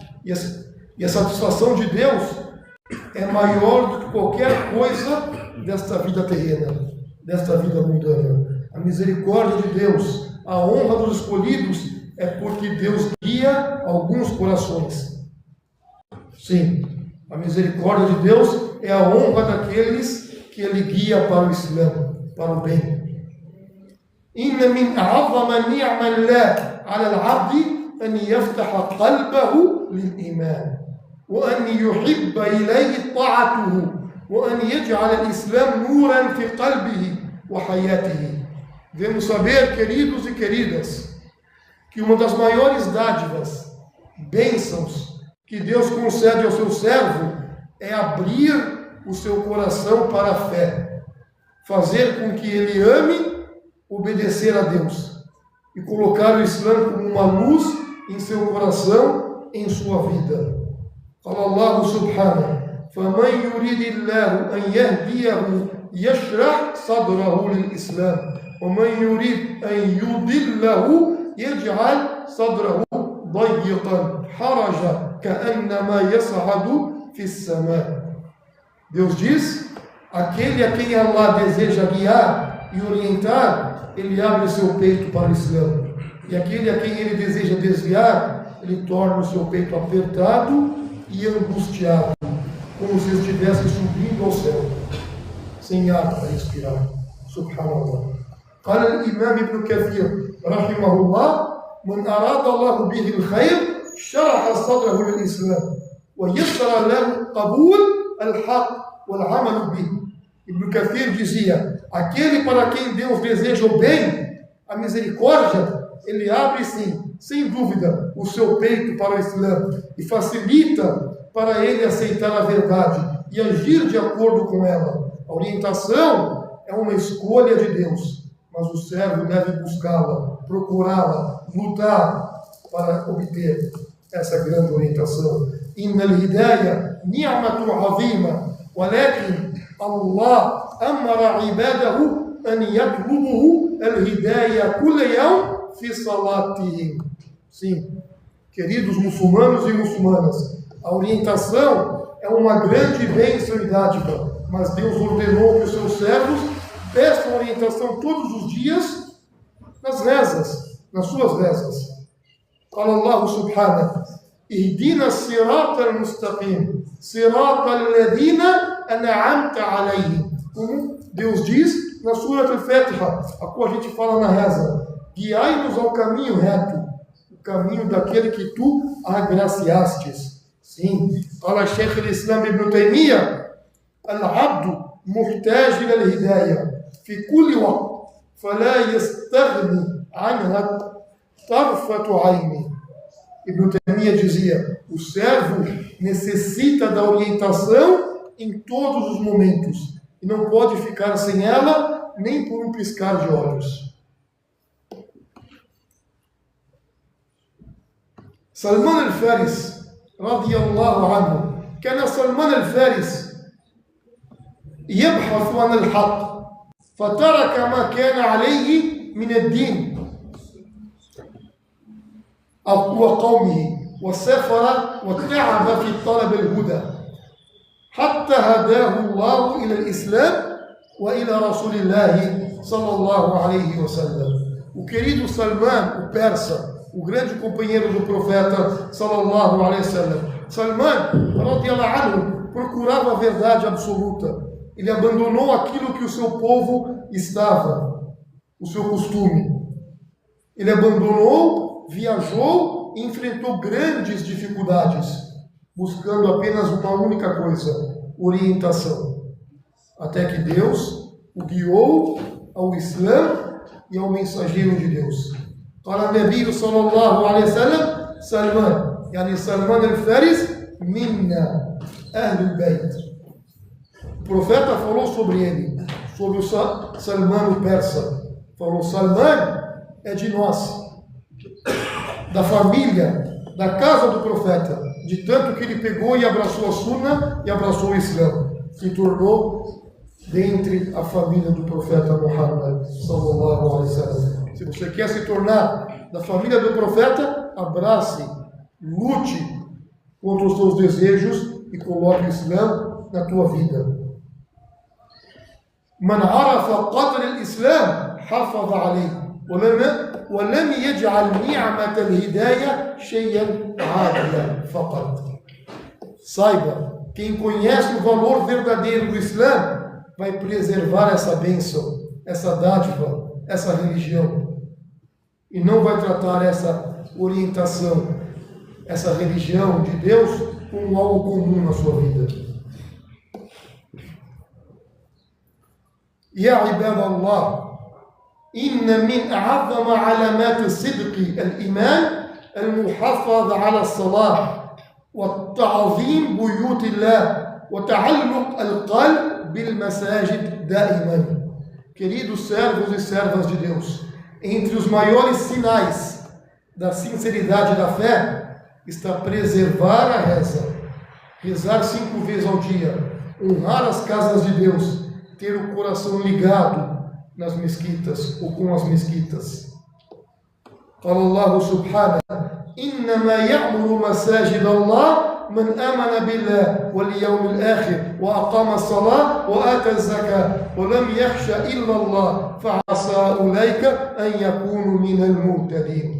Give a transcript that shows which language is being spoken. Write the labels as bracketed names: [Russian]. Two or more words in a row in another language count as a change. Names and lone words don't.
[Portuguese] E a satisfação de Deus é maior do que qualquer coisa desta vida terrena, desta vida mundana. A misericórdia de Deus, a honra dos escolhidos, é porque Deus guia alguns corações. Sim, a misericórdia de Deus é a honra daqueles que Ele guia para o Islã, para o bem. [Arabic] إن من أعظم نعم الله على العبد أن يفتح قلبه للإيمان وأن يحب إليه طاعته وأن يجعل الإسلام نورا في قلبه وحياته. [Portuguese] Devemos saber, queridos e queridas, que uma das maiores dádivas, bênçãos, que Deus concede ao seu servo é abrir o seu coração para a fé, fazer com que ele ame obedecer a Deus e colocar o Islã como uma luz em seu coração, em sua vida. [Arabic] Fala الله سبحانه: فَمَنْ يُرِيدِ اللَّهُ أَنْ يَهْدِيَهُ يَشْرَحْ صَدْرَهُ لِلْإِسْلَامِ وَمَنْ يُرِيدْ أَنْ يُضِلَّهُ يَجْعَلْ صَدْرَهُ ضَيِّقًا حَرَجًا كَأَنَّمَا يَصْعَدُ فِي السَّمَاءِ. [Portuguese] Deus diz: aquele a quem Allah deseja guiar e orientar, Ele abre seu peito para o Islã. E aquele a quem Ele deseja desviar, Ele torna o seu peito apertado e angustiado, como se estivesse subindo ao céu, sem ar para respirar. Subhanallah. [Arabic] قال الإمام ابن كثير رحمه الله: من أراد الله به الخير شرح صدره للإسلام ويسر له قبول الحق والعمل به. [Portuguese] Ibn Kathir dizia: aquele para quem Deus deseja o bem, a misericórdia, Ele abre sim, sem dúvida, o seu peito para o Islã e facilita para ele aceitar a verdade e agir de acordo com ela. A orientação é uma escolha de Deus, mas o servo deve buscá-la, procurá-la, lutar para obter essa grande orientação. [Arabic] إن الهداية نعمة عظيمة، ولكن الله أمر عباده أن يطلبوه الهداية كل يوم في صلاتهم. [Portuguese] Sim, queridos muçulmanos e muçulmanas, a orientação é uma grande bênção e dádiva, mas Deus ordenou que os seus servos peçam orientação todos os dias nas rezas, nas suas rezas. [Arabic] Fala الله سبحانه: اهدنا الصراط المستقيم، صراط الذين أنعمت عليهم. [Portuguese] Como Deus diz na Surah Al-Fatiha, a qual a gente fala na reza: guiai-nos ao caminho reto, o caminho daquele que tu agraciastes. Sim, fala [Arabic] شيخ الإسلام ابن تيمية: العبد محتاج إلى الهداية في كل وقت، فلا يستغني عنها طرفة عين. [Portuguese] Ibn Taymiyyah dizia: o servo necessita da orientação em todos os momentos e não pode ficar sem ela nem por um piscar de olhos. [Arabic] سلمان الفارس رضي الله عنه, كان سلمان الفارس يبحث عن الحق فترك ما كان عليه من الدين وقومه وسافر وتعب في طلب الهدى حتى هداه الله إلى الإسلام وإلى رسول الله صلى الله عليه وسلم. [Portuguese] O querido Salman, o persa, o grande companheiro do profeta [Arabic] صلى الله عليه وسلم, [Portuguese] Salman [Arabic] رضي الله عنه, [Portuguese] procurava a verdade absoluta. Ele abandonou aquilo que o seu povo estava, o seu costume. Ele abandonou, viajou e enfrentou grandes dificuldades, buscando apenas uma única coisa: orientação. Até que Deus o guiou ao Islã e ao mensageiro de Deus. [Arabic] Fala نبي صلى الله عليه وسلم: سلمان، يعني سلمان الفارس، منا أهل البيت. [Portuguese] O profeta falou sobre ele, sobre o Salman o persa. Falou: Salman é de nós, da família, da casa do profeta, de tanto que ele pegou e abraçou a Sunna e abraçou o Islã, se tornou dentre a família do profeta Muhammad [Arabic] صلى الله عليه وسلم. [Portuguese] Se você quer se tornar da família do profeta, abrace, lute contra os seus desejos e coloque o Islã na tua vida. [Arabic] من عرف قدر الإسلام حافظ عليه ولم يجعل نعمة الهداية شيئا عادلا فقط. [Portuguese] Saiba, quem conhece o valor verdadeiro do Islã vai preservar essa bênção, essa dádiva, essa religião, e não vai tratar essa orientação, essa religião de Deus como algo comum na sua vida. [Arabic] يا عباد الله, إن من أعظم علامات الصدق الإيمان المحافظة على الصلاة والتعظيم بيوت الله وتعلق القلب بالمساجد دائما. [Portuguese] Queridos servos e servas de Deus, entre os maiores sinais da sinceridade da fé está preservar a reza, rezar 5 vezes ao dia, honrar as casas de Deus, ter o coração ligado nas mesquitas ou com as mesquitas. [Arabic] Fala الله سبحانه: إنما يعمر مساجد الله من آمن بالله واليوم الآخر وأقام الصلاة وآتى الزكاة ولم يخش إلا الله فعسى أولئك أن يكونوا من المهتدين.